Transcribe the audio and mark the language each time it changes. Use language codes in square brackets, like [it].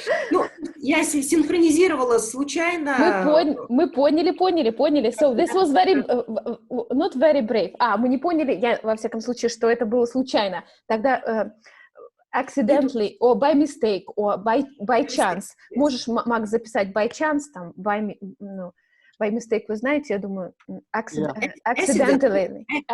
[ru] Ну, я синхронизировала случайно. Мы поняли. [en] So this was very, not very brave. [ru] Мы не поняли, я во всяком случае, что это было случайно. Тогда [en] accidentally, or by mistake, or by chance. [ru] Можешь, Макс, записать [en] by chance, [ru] там, [en] by mistake, [ru] вы знаете, я думаю, accidentally.